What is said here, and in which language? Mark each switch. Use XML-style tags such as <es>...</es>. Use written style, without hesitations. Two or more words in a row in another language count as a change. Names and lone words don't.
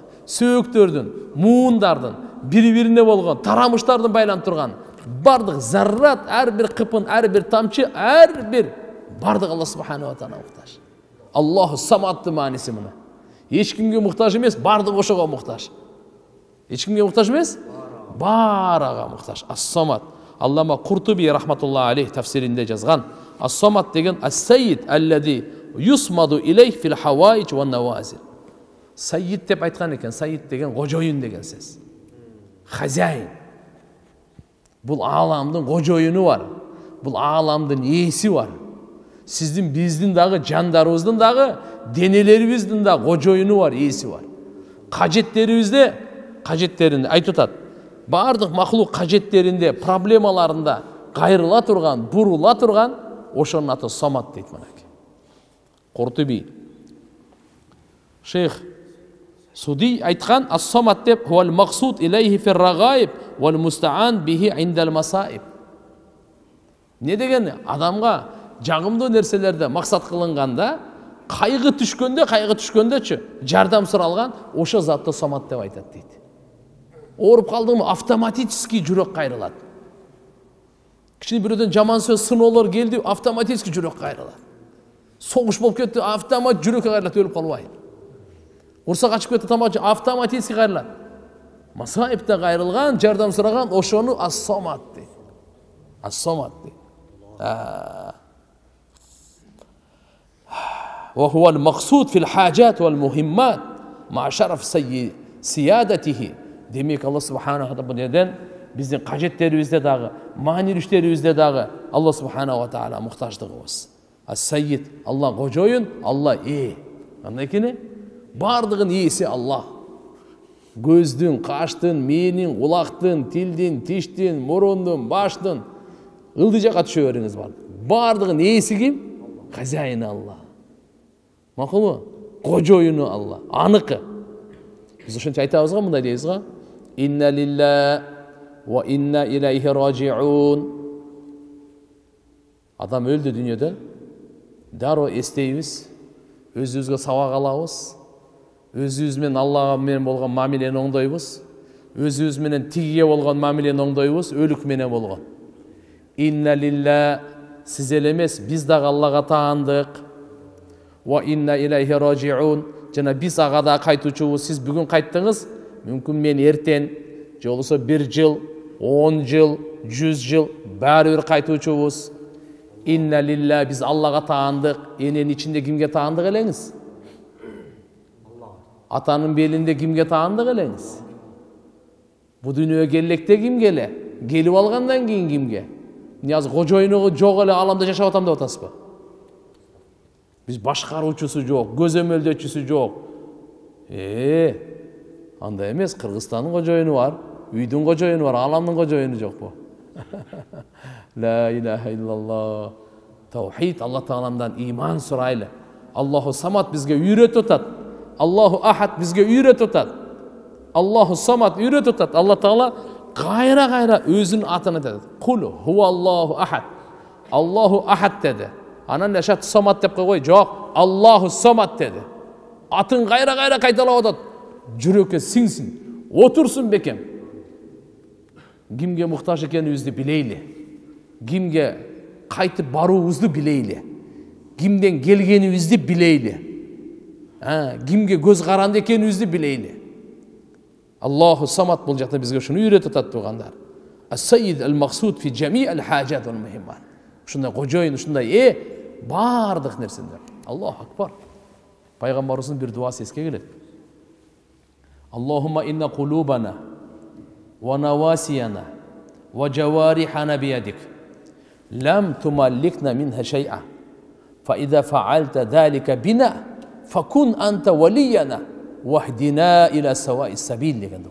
<ky>Сөөктөрдүн, муундардын, бири-бирине болгон тарамыштардын байланып турган бардык заррат, ар бир кыпын, ар бир тамчы, ар бир бардык Алла</ky> <ar>سبحانه تعالى</ar> <ky>муктаж. Аллаху саматтын мааниси мына. Эч кимге муктаж эмес, бардык ошого муктаж. Эч кимге муктаж эмес, барага муктаж. Ас-самат. Аллама Куртуби</ky> <ar>رحمة الله عليه</ar> <ky>тафсиринде жазган.</ky> <ar>الصمد</ar> <ky>деген</ky> <ar>السيد الذي يصمد إليه في الحوائج والنوازل.</ar> <ky>Сайид деп айткан экен. Сайид деген кожоюн деген сөз. Хозяин. Бул аламдын кожоюну бар. Бул аламдын ээси бар. Сиздин биздин дагы жандарыбыздын дагы денелерибиздин да кожоюну бар, ээси бар. Кажеттерибизде, кажеттеринде айтып атат. Бардык махлук кажеттеринде, проблемаларында кайрыла турган, бурула турган ошонун аты самат дейт манеки. Куртуби. Шейх Суди айткан ас-самат деп</ky> <ar>هو المقصود إليه في الرغائب والمستعان به عند المصائب.</ar> <ky>Не деген адамга жагымдуу нерселерде максат кылынганда, кайгы түшкөндөчү жардам суралган ошо затты самат деп айтат дейт. Ооруп калдыңбы, автоматически жүрөк кайрылат. Кичине бирөөдөн жаман сөз, сыноолор келди, автоматически жүрөк кайрылат. Согуш болуп кетти, автомат жүрөккө кайрылат, өлүп калбай. Урса качып кетти, тамачы автоматически кайрылат. Масаипте кайрылган, жардам сураган ошону ас-самат дейт. Ас-самат дейт.</ky> <ar>وهو المقصود في الحاجات والمهمات مع شرف سيادته.</ar> <ky>Демек Алла субханаху тааладан биздин кажеттерибизде дагы, маанилиштерибизде дагы Алла</ky> <ar>سبحانه تعالى</ar> <ky>муктаждыгыбыз. Ас-сайид, Алла кожоюн, Алла Кандай экени? Бардыгын ээси Алла. Көздүн, каштын, мээнин, кулактын, тилдин, тиштин, мурундун, баштын, ылдый жака түшө бериңиз бар. Бардыгын ээси ким? Хозяин Алла. Макулбу? Кожоюну Алла. Аныкы. Биз ошончо айтабыз го, мындай дейбиз го.</ky> <ar>إنا لله وإنا إليه راجعون.</ar> <ky>Адам өлдү дүйнөдө. Дароо эстейбиз. Өзүбүзгө сабак алабыз. Өзүбүз менен Аллага менен болгон мамилени оңдойбуз. Өзүбүз менен тигиге болгон мамилени оңдойбуз, өлүк менен болгон.</ky> <ar>إنا لله,</ar> <ky>сиз эле эмес, биз дагы Аллага таандык.</ky> <ar>وإنا إليه راجعون.</ar> <ky>Жана биз ага да кайтуучубуз. Сиз бүгүн кайттыңыз, мүмкүн мен эртен, же болбосо 1 жыл, 10 жыл, 100 жыл баары бир кайтуучубуз.</ky> <ar>إنا لله,</ar> <ky>биз Аллага таандык. Эненин ичинде кимге таандык элеңиз? Атанын белинде кимге таандык элеңиз? Бу дүйнөгө келлекте ким келе? Келип алгандан кийин кимге? Азыр кожоюну жок эле аламда жашап атам деп атасызбы? Биз башкаруучусу жок, көзөмөлдөчүсү жок. Андай эмес, Кыргызстандын кожоюну бар, үйдүн кожоюну бар, аламдын кожоюну жокпу?</ky> <ar>لا إله إلا الله.</ar> <ky>Таухид, Алла Тааламдан иман сурайлы.</ky> <ar>الله الصمد</ar> <ky>бизге үйрөтүп атат.</ky> <ar>الله أحد</ar> <ky>бизге үйрөтүп атат.</ky> <ar>الله الصمد</ar> <ky>үйрөтүп атат. Алла Таала кайра өзүнүн атын айтат.</ky> <ar>قل هو الله أحد. الله أحد деди.</ar> <ky>Анан жашат самат деп койгой, жок,</ky> <ar>الله الصمد</ar> <ky>деди. Атын кайра кайталап атат. Жүрөккө сиңсин, отурсун бекем. Кимге муктаж экенибизди билейли. Кимге кайтып баруубузду билейли. Кимден келгенибизди билейли. Кимге көз каранды экенибизди билейли.</ky> <ar>الله الصمد</ar> <ky>бул жакта бизге ушуну үйрөтүп атат тугандар.</ky> <ar>السيد المقصود في جميع الحاجات والمهمات.</ar> <ky>Ушундай кожоюн, ушундай бардык нерселер.</ky> <ar>الله أكبر.</ar> <ky>Пайгамбарыбыздын бир дуасы эске келет.</ky> <ar>اللهم إن قلوبنا ونواصينا وجوارحنا بيدك. لم تملكنا منها شيئا فإذا فعلت ذلك بنا فكن أنت ولينا واهدنا إلى سواء السبيل degandir.</ar>